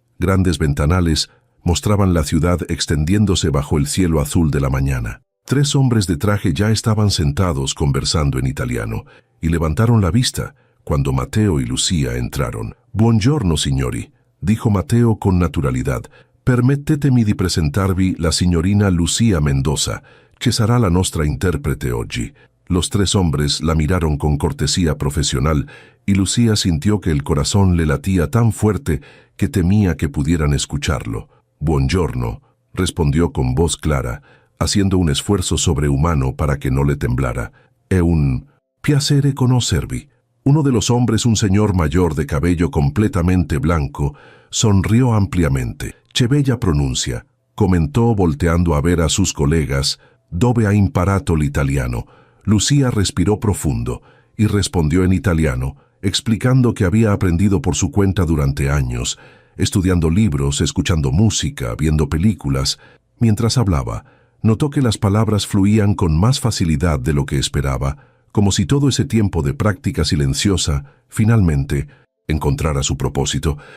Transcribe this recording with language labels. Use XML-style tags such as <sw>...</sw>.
<es>Grandes ventanales mostraban la ciudad extendiéndose bajo el cielo azul de la mañana. 3 hombres de traje ya estaban sentados conversando en italiano y levantaron la vista cuando Mateo y Lucía entraron.</es> <it>«Buongiorno, signori»,</it> <es>dijo Mateo con naturalidad.</es> <it>«Permettetemi di presentarvi la signorina Lucía Mendoza, che sarà la nostra interprete oggi».</it> <es>Los 3 hombres la miraron con cortesía profesional y Lucía sintió que el corazón le latía tan fuerte que temía que pudieran escucharlo. «Buongiorno», respondió con voz clara, haciendo un esfuerzo sobrehumano para que no le temblara.</es> <it>«È un piacere conocervi».</it> <es>Uno de los hombres, un señor mayor de cabello completamente blanco, sonrió ampliamente.</es> <it>«Che bella pronuncia»,</it> <es>comentó volteando a ver a sus colegas.</es> <it>«Dove ha imparato l'italiano?»</it> <es>Lucía respiró profundo y respondió en italiano, explicando que había aprendido por su cuenta durante años, estudiando libros, escuchando música, viendo películas. Mientras hablaba, notó que las palabras fluían con más facilidad de lo que esperaba, como si todo ese tiempo de práctica silenciosa, finalmente, encontrara su propósito.</es>